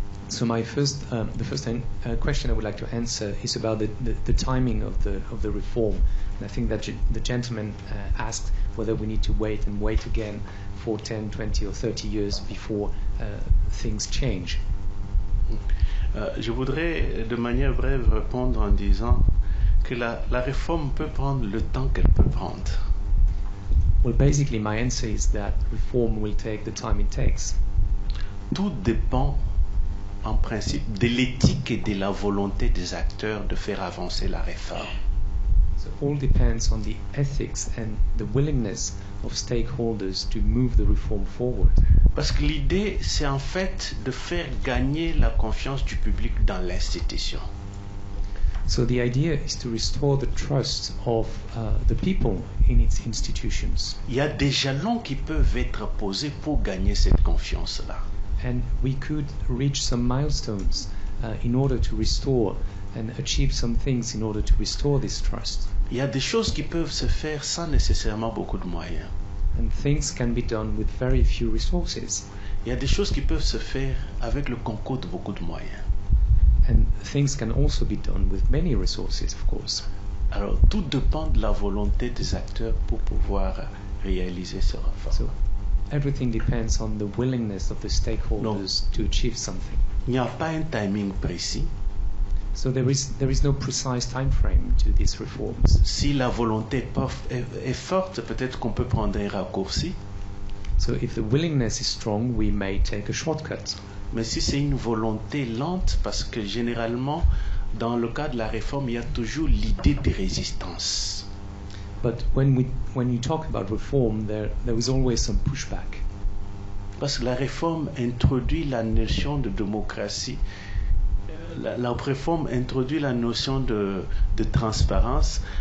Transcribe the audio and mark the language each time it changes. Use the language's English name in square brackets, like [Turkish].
[English] So the first question I would like to answer is about the timing of the reform. And I think that the gentleman asked whether we need to wait again for 10, 20 or 30 years before things change. [French] Je voudrais de manière brève répondre en disant que la réforme peut prendre le temps qu'elle peut prendre. [English] Well, basically my answer is that reform will take the time it takes. [French] Tout dépend en principe de l'éthique et de la volonté des acteurs de faire avancer la réforme. [English] So all depends on the ethics and the willingness of stakeholders to move the reform forward. [French] Parce que l'idée, c'est en fait de faire gagner la confiance du public dans l'institution. [English] So the idea is to restore the trust of the people in its institutions. [French] Il y a des jalons qui peuvent être posés pour gagner cette confiance-là. [English] And we could reach some milestones in order to restore and achieve some things in order to restore this trust. [French] Il y a des choses qui peuvent se faire sans nécessairement beaucoup de moyens. [English] And things can be done with very few resources. [French] Il y a des choses qui peuvent se faire avec le concours de beaucoup de moyens. [English] And things can also be done with many resources, of course. [French] Alors, tout dépend de la volonté des acteurs pour pouvoir réaliser ce réforme. [English] So, everything depends on the willingness of the stakeholders to achieve something. [French] Il n'y a pas un timing précis. [English] So there is no precise time frame to these reforms. [French] Si la volonté est forte, peut-être qu'on peut prendre un raccourci. [English] So if the willingness is strong, we may take a shortcut. [French] Mais si c'est une volonté lente, parce que généralement, dans le cas de la réforme, il y a toujours l'idée de résistance. [English] But when you talk about reform, there is always some pushback. [French] Parce que la réforme introduit la notion de démocratie. La réforme introduit la notion de transparence.